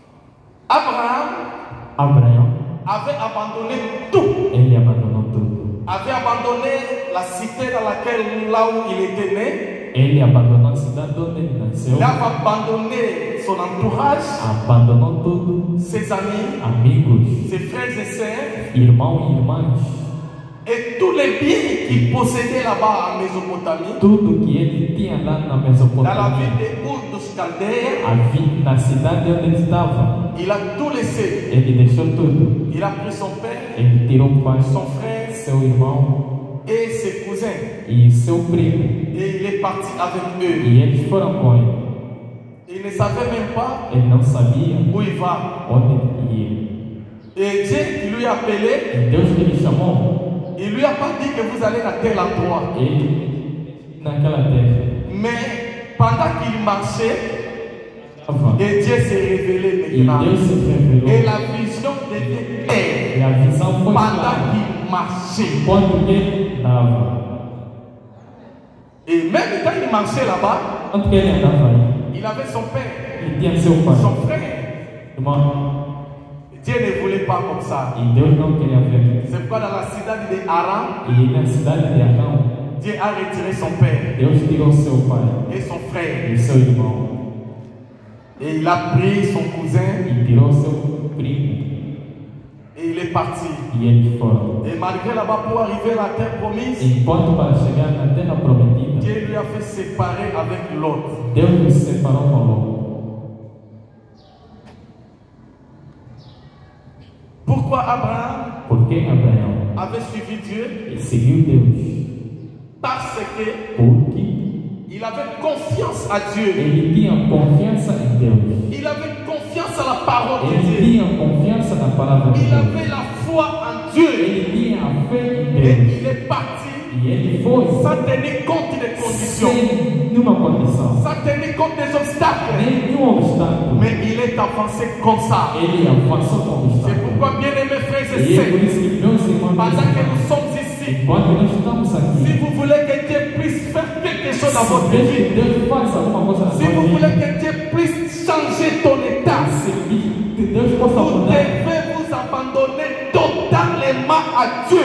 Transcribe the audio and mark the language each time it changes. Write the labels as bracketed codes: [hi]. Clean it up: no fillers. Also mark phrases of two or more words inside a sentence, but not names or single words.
[fr] Abraham [pt] Abraão, [fr] avait abandonné tout. [pt] ele abandonou tudo. [fr] Avec avait abandonné la cité dans laquelle, là où il était né. [pt] Ele abandonou a cidade onde ele nasceu. [fr] Il a abandonné son entourage, [pt] Abandonou tudo. [fr] ses amis, [pt] Amigos, [fr] ses frères et sœurs, [pt] irmãos e irmãs. [fr] et tous les biens qu'il possédait là-bas en Mésopotamie, [pt] Tudo que ele tinha lá na [fr] dans la [pt] Mesopotâmia. [fr] ville de Ur dos Chaldéens. [pt] Na cidade onde ele estava. [fr] Il a tout laissé. [pt] Ele deixou tudo. [fr] Il a pris son père, [pt] Ele tirou o pai, [fr] son frère [pt] seu irmão [fr] et ses cousins. [pt] e seu primo. [fr] Et il est parti avec eux. [pt] E eles foram com ele. [fr] Il ne savait même pas [pt] Ele não sabia [fr] où il va. [pt] onde ele ia. [fr] Et Dieu qui lui a appelé, [pt] E Deus que lhe chamou, [fr] il lui a pas dit que vous allez à tel endroit. [pt] ele naquela terra. [fr] Mais pendant qu'il marchait, [pt] Estava. [fr] et Dieu s'est révélé [pt] E [fr] maintenant. [pt] Deus se [fr] Et [pt] revelou. [fr] la vision devient claire [pt] E a visão foi [fr] pendant [pt] clara. [fr] qu'il marchait. [pt] Quando ele andava. [fr] Et même quand il marchait là-bas, [pt] Quando ele andava aí, [fr] il avait son père, [pt] ele tinha seu pai, [fr] son frère. [pt] irmão. [fr] Dieu ne voulait pas comme ça. [pt] E Deus não queria ver. [fr] C'est pourquoi dans la cidade de Haran, [pt] E na cidade de Arão, [fr] Dieu a retiré son père [pt] Deus tirou seu pai [fr] et son frère. [pt] e seu irmão. [fr] Et il a pris son cousin [pt] E tirou seu primo. [fr] et il est parti. [pt] E eles foram. [fr] Et malgré là-bas, pour arriver à la terre promise, [pt] Enquanto para chegar na terra prometida, [fr] Dieu lui a fait séparer avec l'autre. [pt] Deus nos separou com Ló. [fr] Pourquoi Abraham [pt] Porque Abraão [fr] avait suivi Dieu? [pt] seguiu Deus. [fr] Parce que [pt] Porque [fr] il avait confiance à Dieu. [pt] ele tinha confiança em Deus. [fr] Il avait confiance à la parole de [pt] Ele [fr] Dieu. [pt] tinha confiança na palavra de [fr] Il [pt] Deus. [fr] avait la foi en Dieu. [pt] Ele tinha a fé em [fr] Et [pt] Deus. [fr] il est parti [pt] E ele foi [fr] sans tenir compte des conditions, [pt] sem nenhuma condição, [fr] sans tenir compte des obstacles. [pt] nenhum obstáculo. [fr] Mais il est avancé comme ça. [pt] Ele avançou com [fr] C'est [pt] obstáculo. [fr] pourquoi, bien aimés frères et [pt] E é por [fr] sœurs, [pt] isso que, meus irmãos, [fr] pendant que nous sommes ici, [pt] enquanto nós estamos [fr] si [pt] aqui, [fr] vous voulez que Dieu puisse faire quelque chose dans votre [pt] se [fr] vie, [pt] Deus faz alguma coisa na [fr] si [pt] sua [fr] vous [pt] vida, [fr] voulez que Dieu puisse changer ton état, [pt] se que Deus possa [fr] vous [pt] mudar, [fr] devez vous abandonner totalement à Dieu.